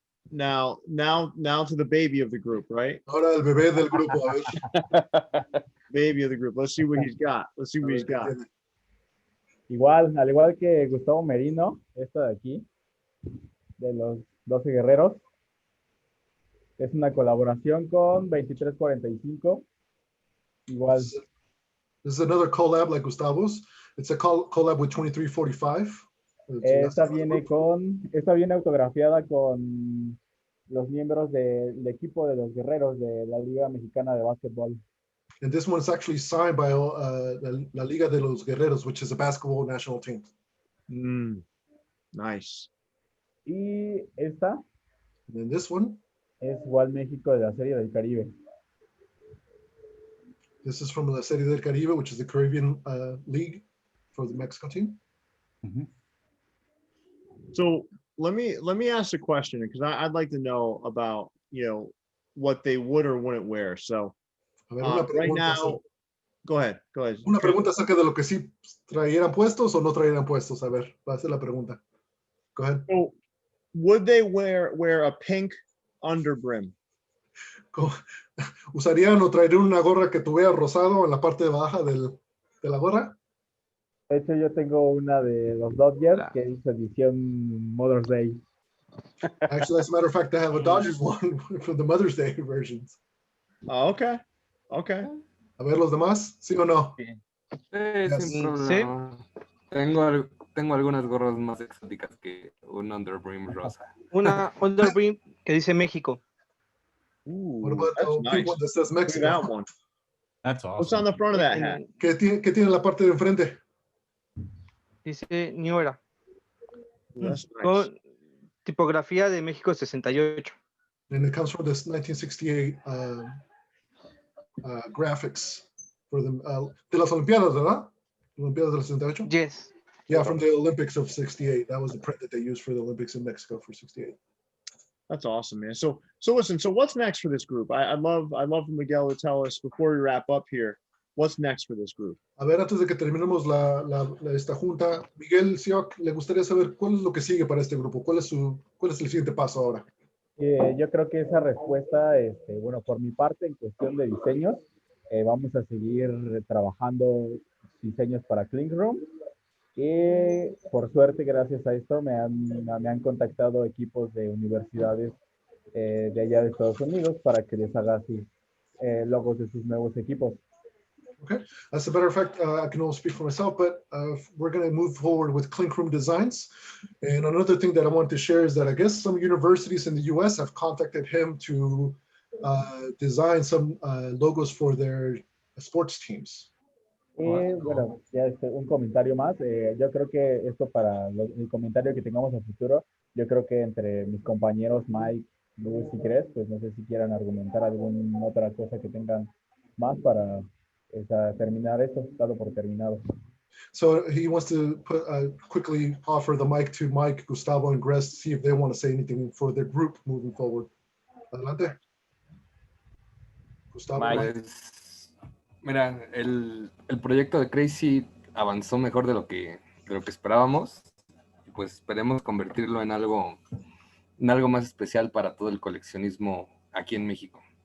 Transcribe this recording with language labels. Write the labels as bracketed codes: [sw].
[en] Now to the baby of the group, right? [es] Ahora el bebé del grupo, a ver. [en] Baby of the group. Let's see what he's got. [es] Igual, al igual que Gustavo Merino, esta de aquí, de los 12 guerreros, es una colaboración con 2345. Igual. [en] This is another collab like Gustavo's. It's a collab with 2345. [es] Esta viene autografiada con los miembros del equipo de los guerreros de la Liga Mexicana de Básquetbol. [en] And this one's actually signed by la Liga de los Guerreros, which is a basketball national team. Nice. [es] Y esta. [en] And then this one. [es] Es igual México de la Serie del Caribe. [en] This is from la Serie del Caribe, which is the Caribbean league for the Mexico team. Mm-hmm. So let me ask a question, because I'd like to know about, what they would or wouldn't wear. So right now, go ahead. [es] Una pregunta acerca de lo que sí traerían puestos o no traerían puestos. A ver, va a ser la pregunta. [en] Go ahead. So would they wear a pink underbrim? [es] ¿Usarían o traerían una gorra que tuviera rosado en la parte baja de la gorra? De hecho, yo tengo una de los Dodgers que dice edición Mother's Day. [en] Actually, as a matter of fact, I have a Dodgers one from the Mother's Day versions. Oh, okay. [es] A ver, los demás, ¿sí o no? Sí, sin problema. Sí. Tengo algunas gorras más exóticas que un underbrim rosa. Una underbrim que dice México. [en] What about the big one that says Mexico? That one. That's awesome. What's on the front of that hat? [es] ¿Qué tiene la parte de enfrente? Dice New Era. [en] That's nice. [es] Con tipografía de México 68. [en] And it comes from this 1968 graphics for [es] de las Olimpiadas, ¿verdad? Olimpiadas del 68? [en] Yes. Yeah, from the Olympics of 68. That was the print that they used for the Olympics in Mexico for 68. That's awesome, man. So listen, so what's next for this group? I'd love for Miguel to tell us before we wrap up here. what's next for this group? [es] A ver, antes de que terminemos esta junta, Miguel Siock, le gustaría saber cuál es lo que sigue para este grupo, cuál es el siguiente paso ahora. Yo creo que esa respuesta, bueno, por mi parte, en cuestión de diseños, vamos a seguir trabajando diseños para Clean Room. Y por suerte, gracias a esto, me han contactado equipos de universidades de allá de Estados Unidos para que les haga así logos de sus nuevos equipos. [en] Okay. As a matter of fact, I can only speak for myself, but we're going to move forward with Clink Room designs. And another thing that I wanted to share is that I guess some universities in the US have contacted him to design some logos for their sports teams. [es] Y bueno, ya un comentario más. Yo creo que esto para el comentario que tengamos a futuro, yo creo que entre mis compañeros Mike, Luis y Cres, pues no sé si quieran argumentar alguna otra cosa que tengan más para terminar esto, dado por terminado. [en] So he wants to quickly offer the mic to Mike, Gustavo, and Gres to see if they want to say anything for their group moving forward. [es] Adelante. Gustavo. Pues, mira, el proyecto de Crazy avanzó mejor de lo que esperábamos. Y pues esperemos convertirlo en algo más especial para todo el coleccionismo aquí en México.